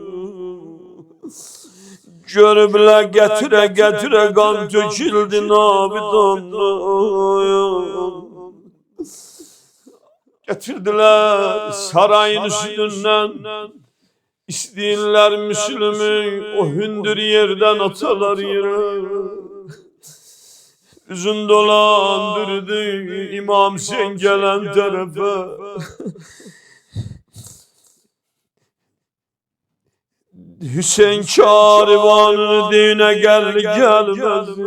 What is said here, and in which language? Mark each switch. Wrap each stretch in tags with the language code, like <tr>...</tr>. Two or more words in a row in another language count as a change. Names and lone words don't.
<az>Görüblər gətirə qan töküldü nabidandan. Gətirdilər sarayın üstündən, İstəyirlər Müslümü o hündür yerden atalar yere. Üzün dolandırdı İmam Hüseyin gelen tarafa. Hüseyin karivanını düğüne gelmez.</az>